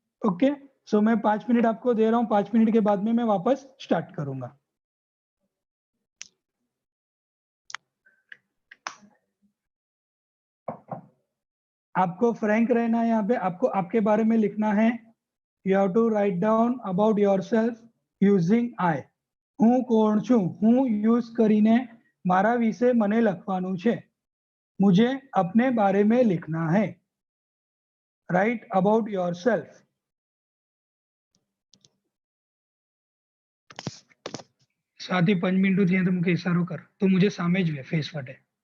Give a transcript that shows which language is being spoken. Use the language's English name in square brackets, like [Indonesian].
[Hindi] Okay, सो मैं 5 minute आपको दे रहा हूँ. 5 मिनट के बाद में मैं वापस स्टार्ट करूंगा. आपको फ्रैंक रहना है. यहाँ पे आपको आपके बारे में लिखना है. [English] You have to write down about yourself using I. [Gujarati] હું કોણ છું, હું યુઝ કરીને મારા વિશે મને લખવાનું છે. [Hindi] मुझे अपने बारे में लिखना है. [English] Write about yourself. [Gujarati] साथी 5 मिनट थी तो मुझे इशारो कर, तो मुझे सामे ज फेस वटे.